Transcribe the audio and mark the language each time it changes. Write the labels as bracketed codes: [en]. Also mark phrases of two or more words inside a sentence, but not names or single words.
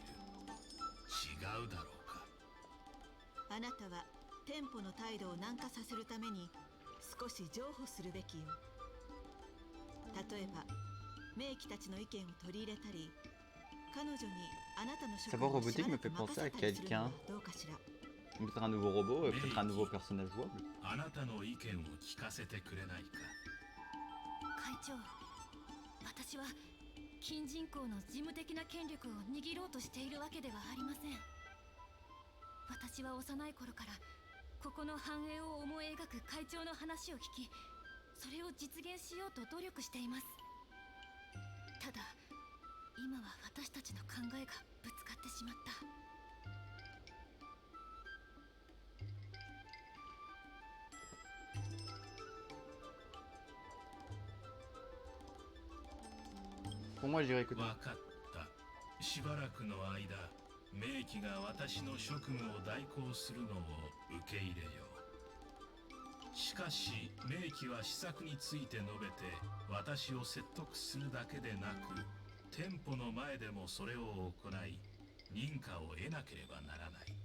[ja] 違うだろうか。あなたは店舗の態度を軟化させるために少し譲歩するべきよ。例えば名機たちの意見を取り入れたり、彼女にあなたの職 [fr] Savoir [ja] を [fr] robotique [ja] 知ら [fr] me [ja] なく [fr] fait [ja] 任 [fr] penser à [ja] せたりするの [fr] quelqu'un. [ja] はどうかしら。 [fr] Peut-être un nouveau robot, peut-être un nouveau personnage jouable. [ja] あなたの意見を聞かせてくれないか。会長、私は近人口の事務的な権力を握ろうとしているわけではありません。私は幼い頃からここの繁栄を思い描く会長の話を聞き、それを実現しようと努力しています。ただ今は私たちの考えがぶつかってしまった。 [fr] Pour moi, j'irai écouter. [ja] わかった。しばらくの間、名機が私の職務を代行するのを受け入れよう。しかし、名機は施策について述べて、私を説得するだけでなく、店舗の前でもそれを行い、認可を得なければならない。